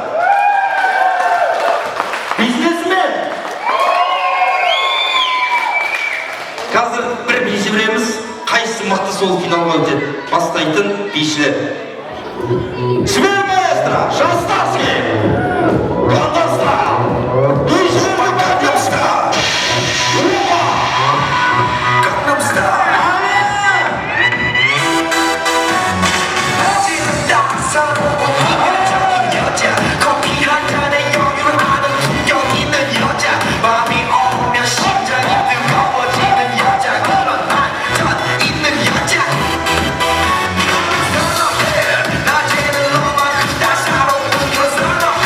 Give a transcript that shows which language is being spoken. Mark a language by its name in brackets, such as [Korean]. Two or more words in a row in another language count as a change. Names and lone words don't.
[Kazakh] Бизнесмен. Қазір бір биші біреміз. Қайсысы мықты сол финалға өтеді. Бастайтын бишілер. Швер маэстро, Шастарский. Гондоста. Бишілер Гондоста. Гондоста. [Korean] 커피 한 잔에 여유를 아는 품격 있는 여자 마음이 오면 심장이 뜨거워지는 여자 그런 반전 있는 여자 선호해 낮에는 너만큼 따사로운 그 선호해